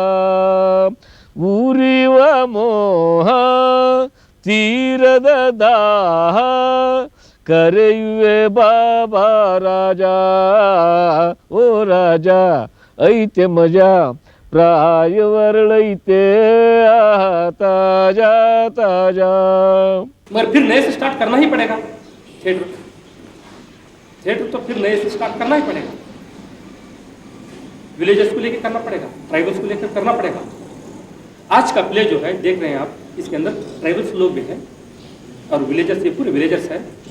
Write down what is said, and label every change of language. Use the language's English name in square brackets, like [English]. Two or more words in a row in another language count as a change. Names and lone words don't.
[Kannada] ಊರಿವ ಮೋಹ ತೀರದ ದಾಹ ಕರೆಯುವೆ ಬಾಬಾ ರಾಜ. ಓ ರಾಜ ಐತೆ ಮಜಾ ಪ್ರಾಯವರಳೈತೆ ಆಹಾ ತಾಜಾ ताजा। [Hindi] मगर फिर नए से स्टार्ट करना ही पड़ेगा थिएटर। थिएटर तो फिर नए से स्टार्ट करना ही पड़ेगा, विलेजर्स को लेकर करना पड़ेगा, ट्राइबल्स को लेकर करना पड़ेगा। आज का प्ले जो है देख रहे हैं आप, इसके अंदर ट्राइबल्स लोग भी हैं और विलेजर्स, ये पूरे विलेजर्स हैं।